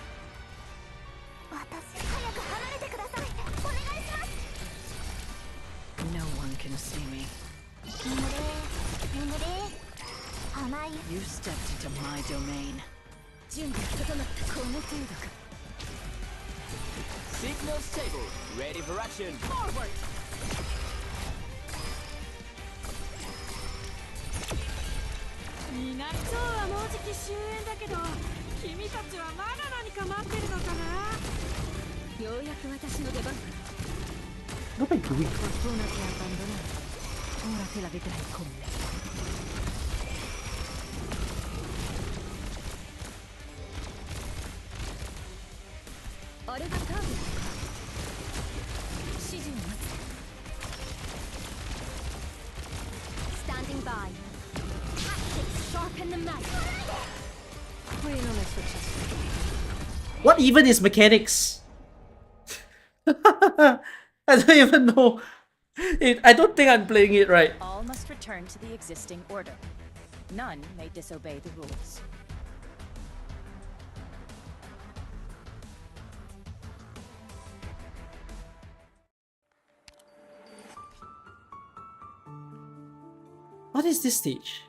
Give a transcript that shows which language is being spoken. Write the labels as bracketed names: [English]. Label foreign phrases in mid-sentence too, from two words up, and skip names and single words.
[English] No one can see me. You stepped into my domain. Signal stable. Ready for action. Forward. [Japanese] 南町はもうじき終焉だけど、君たちはまだ何か待ってるのかな。ようやく私の出番。 [English] What am I doing? [Italian] Fortuna ti ha abbandonato. Ora te la vedrai con me. [Japanese] あれがターゲットか。指示を待つ。 [English] Standing by. Tactics sharpen the knife. [Italian] Qui non è successo. [English] What even is mechanics? I don't even know. I don't think I'm playing it right. All must return to the existing order. None may disobey the rules. What is this stage?